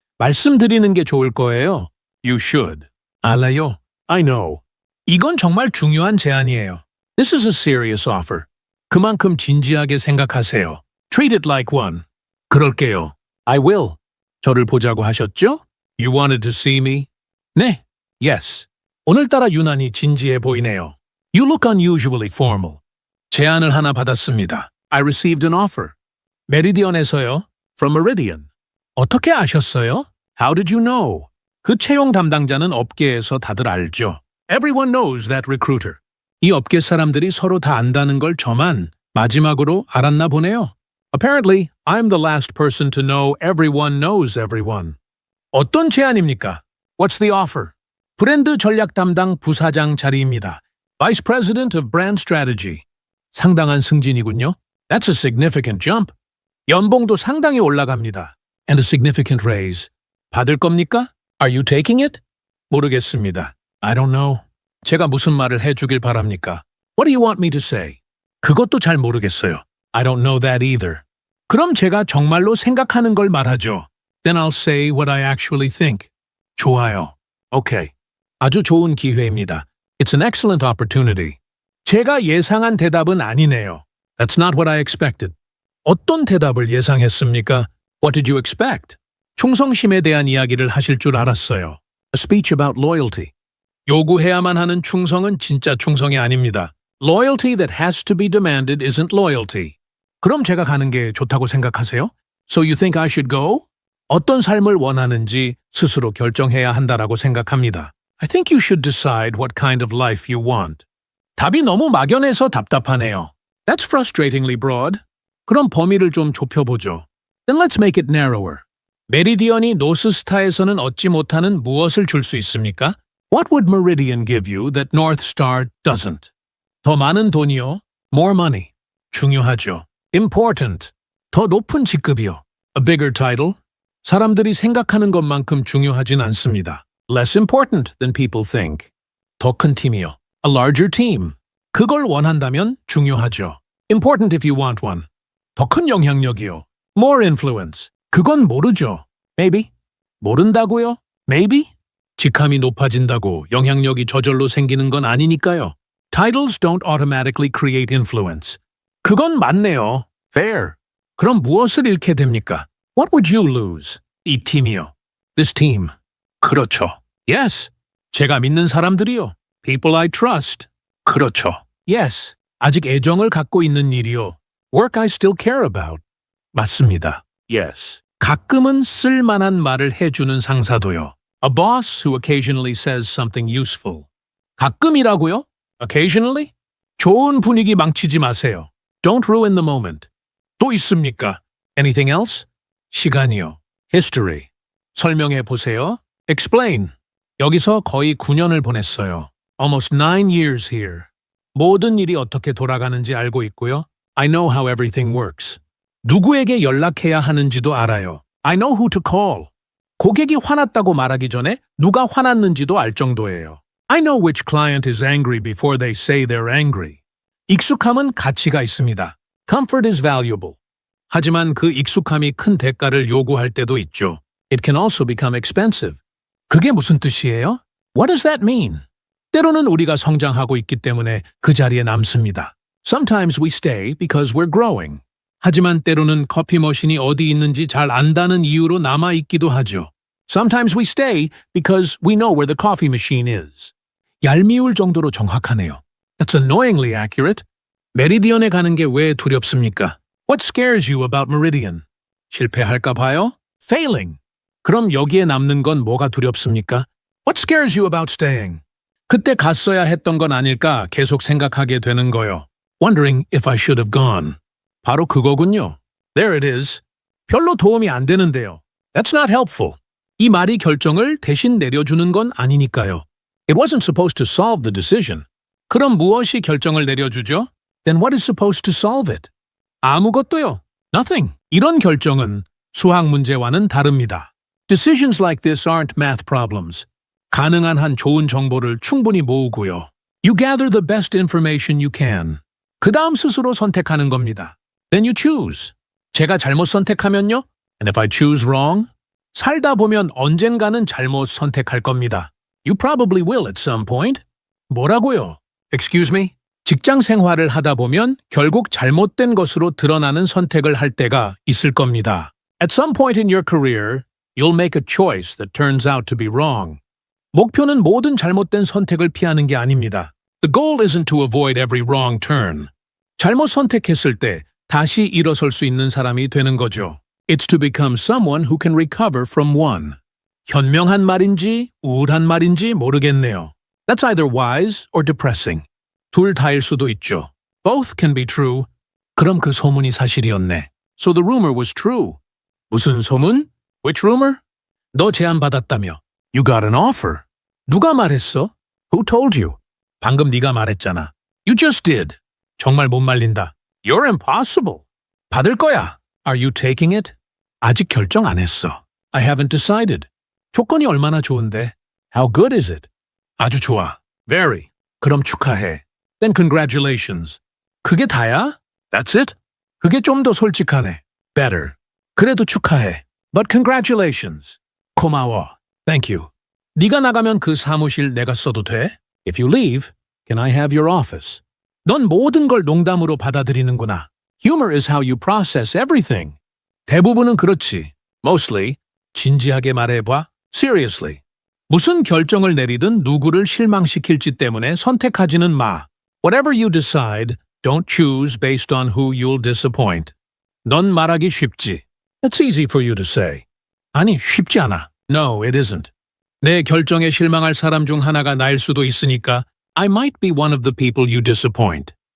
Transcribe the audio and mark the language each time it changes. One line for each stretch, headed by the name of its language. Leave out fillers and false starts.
Korean: 말씀드리는 게 좋을 거예요.
English: You should.
Korean: 알아요.
English: I know.
Korean: 이건 정말 중요한 제안이에요.
English: This is a serious offer.
Korean: 그만큼 진지하게 생각하세요.
English: Treat it like one.
Korean: 그럴게요.
English: I will.
Korean: 저를 보자고 하셨죠?
English: You wanted to see me?
Korean: 네,
English: yes.
Korean: 오늘따라 유난히 진지해 보이네요.
English: You look unusually formal.
Korean: 제안을 하나 받았습니다.
English: I received an offer.
Korean: 메리디언에서요.
English: From Meridian.
Korean: 어떻게 아셨어요?
English: How did you know?
Korean: 그 채용 담당자는 업계에서 다들 알죠.
English: Everyone knows that recruiter.
Korean: 이 업계 사람들이 서로 다 안다는 걸 저만 마지막으로 알았나 보네요.
English: Apparently, I'm the last person to know everyone knows everyone.
Korean: 어떤 제안입니까?
English: What's the offer?
Korean: 브랜드 전략 담당 부사장 자리입니다.
English: Vice President of Brand Strategy.
Korean: 상당한 승진이군요.
English: That's a significant jump.
Korean: 연봉도 상당히 올라갑니다.
English: And a significant raise.
Korean: 받을 겁니까?
English: Are you taking it?
Korean: 모르겠습니다.
English: I don't know.
Korean: 제가 무슨 말을 해주길 바랍니까?
English: What do you want me to say?
Korean: 그것도 잘 모르겠어요.
English: I don't know that either.
Korean: 그럼 제가 정말로 생각하는 걸 말하죠.
English: Then I'll say what I actually think.
Korean: 좋아요.
English: Okay.
Korean: 아주 좋은 기회입니다.
English: It's an excellent opportunity.
Korean: 제가 예상한 대답은 아니네요.
English: That's not what I expected.
Korean: 어떤 대답을 예상했습니까?
English: What did you expect?
Korean: 충성심에 대한 이야기를 하실 줄 알았어요.
English: A speech about loyalty.
Korean: 요구해야만 하는 충성은 진짜 충성이 아닙니다.
English: Loyalty that has to be demanded isn't loyalty.
Korean: 그럼 제가 가는 게 좋다고 생각하세요?
English: So you think I should go?
Korean: 어떤 삶을 원하는지 스스로 결정해야 한다라고 생각합니다.
English: I think you should decide what kind of life you want.
Korean: 답이 너무 막연해서 답답하네요.
English: That's frustratingly broad.
Korean: 그럼 범위를 좀 좁혀보죠.
English: Then let's make it narrower.
Korean: 메리디언이 노스스타에서는 얻지 못하는 무엇을 줄 수 있습니까?
English: What would Meridian give you that North Star doesn't?
Korean: 더 많은 돈이요.
English: More money.
Korean: 중요하죠.
English: Important.
Korean: 더 높은 직급이요.
English: A bigger title.
Korean: 사람들이 생각하는 것만큼 중요하진 않습니다.
English: Less important than people think.
Korean: 더 큰 팀이요.
English: A larger team.
Korean: 그걸 원한다면 중요하죠.
English: Important if you want one.
Korean: 더 큰 영향력이요.
English: More influence.
Korean: 그건 모르죠.
English: Maybe.
Korean: 모른다고요? Maybe. 직함이 높아진다고 영향력이 저절로 생기는 건 아니니까요.
English: Titles don't automatically create influence.
Korean: 그건 맞네요.
English: Fair.
Korean: 그럼 무엇을 잃게 됩니까?
English: What would you lose?
Korean: 이 팀이요.
English: This team.
Korean: 그렇죠.
English: Yes.
Korean: 제가 믿는 사람들이요.
English: People I trust.
Korean: 그렇죠.
English: Yes.
Korean: 아직 애정을 갖고 있는 일이요.
English: Work I still care about.
Korean: 맞습니다.
English: Yes.
Korean: 가끔은 쓸만한 말을 해주는 상사도요.
English: A boss who occasionally says something useful.
Korean: 가끔이라고요?
English: Occasionally?
Korean: 좋은 분위기 망치지 마세요.
English: Don't ruin the moment.
Korean: 또 있습니까?
English: Anything else?
Korean: 시간이요.
English: History.
Korean: 설명해 보세요.
English: Explain.
Korean: 여기서 거의 9년을 보냈어요.
English: Almost 9 years here.
Korean: 모든 일이 어떻게 돌아가는지 알고 있고요.
English: I know how everything works.
Korean: 누구에게 연락해야 하는지도 알아요.
English: I know who to call.
Korean: 고객이 화났다고 말하기 전에 누가 화났는지도 알 정도예요.
English: I know which client is angry before they say they're angry.
Korean: 익숙함은 가치가 있습니다.
English: Comfort is valuable.
Korean: 하지만 그 익숙함이 큰 대가를 요구할 때도 있죠.
English: It can also become expensive.
Korean: 그게 무슨 뜻이에요?
English: What does that mean?
Korean: 때로는 우리가 성장하고 있기 때문에 그 자리에 남습니다.
English: Sometimes we stay because we're growing.
Korean: 하지만 때로는 커피 머신이 어디 있는지 잘 안다는 이유로 남아 있기도 하죠.
English: Sometimes we stay because we know where the coffee machine is.
Korean: 얄미울 정도로 정확하네요.
English: That's annoyingly accurate.
Korean: 메리디언에 가는 게 왜 두렵습니까?
English: What scares you about Meridian?
Korean: 실패할까 봐요?
English: Failing.
Korean: 그럼 여기에 남는 건 뭐가 두렵습니까?
English: What scares you about staying?
Korean: 그때 갔어야 했던 건 아닐까 계속 생각하게 되는 거요.
English: Wondering if I should have gone.
Korean: 바로 그거군요.
English: There it is.
Korean: 별로 도움이 안 되는데요.
English: That's not helpful.
Korean: 이 말이 결정을 대신 내려주는 건 아니니까요.
English: It wasn't supposed to solve the decision.
Korean: 그럼 무엇이 결정을 내려주죠?
English: Then what is supposed to solve it?
Korean: 아무것도요.
English: Nothing.
Korean: 이런 결정은 수학 문제와는 다릅니다.
English: Decisions like this aren't math problems.
Korean: 가능한 한 좋은 정보를 충분히 모으고요.
English: You gather the best information you can.
Korean: 그 다음 스스로 선택하는 겁니다.
English: Then you choose.
Korean: 제가 잘못 선택하면요?
English: And if I choose wrong?
Korean: 살다 보면 언젠가는 잘못 선택할 겁니다.
English: You probably will at some point.
Korean: 뭐라고요?
English: Excuse me?
Korean: 직장 생활을 하다 보면 결국 잘못된 것으로 드러나는 선택을 할 때가 있을 겁니다.
English: At some point in your career, you'll make a choice that turns out to be wrong.
Korean: 목표는 모든 잘못된 선택을 피하는 게 아닙니다.
English: The goal isn't to avoid every wrong turn.
Korean: 잘못 선택했을 때 다시 일어설 수 있는 사람이 되는 거죠.
English: It's to become someone who can recover from one.
Korean: 현명한 말인지 우울한 말인지 모르겠네요.
English: That's either wise or depressing.
Korean: 둘 다일 수도 있죠.
English: Both can be true.
Korean: 그럼 그 소문이 사실이었네.
English: So the rumor was true.
Korean: 무슨 소문?
English: Which rumor?
Korean: 너 제안 받았다며.
English: You got an offer.
Korean: 누가 말했어?
English: Who told you?
Korean: 방금 네가 말했잖아.
English: You just did.
Korean: 정말 못 말린다.
English: You're impossible.
Korean: 받을 거야.
English: Are you taking it?
Korean: 아직 결정 안 했어.
English: I haven't decided.
Korean: 조건이 얼마나 좋은데?
English: How good is it?
Korean: 아주 좋아.
English: Very.
Korean: 그럼 축하해.
English: Then congratulations.
Korean: 그게 다야?
English: That's it?
Korean: 그게 좀 더 솔직하네.
English: Better.
Korean: 그래도 축하해.
English: But congratulations.
Korean: 고마워.
English: Thank you.
Korean: 네가 나가면 그 사무실 내가 써도 돼?
English: If you leave, can I have your office?
Korean: 넌 모든 걸 농담으로 받아들이는구나.
English: Humor is how you process everything.
Korean: 대부분은 그렇지.
English: Mostly.
Korean: 진지하게 말해봐.
English: Seriously.
Korean: 무슨 결정을 내리든 누구를 실망시킬지 때문에 선택하지는 마.
English: Whatever you decide, don't choose based on who you'll disappoint.
Korean: 넌 말하기 쉽지.
English: That's easy for you to say.
Korean: 아니, 쉽지 않아.
English: No, it isn't.
Korean: 내 결정에 실망할 사람 중 하나가 나일 수도 있으니까
English: I might be one of the people you disappoint.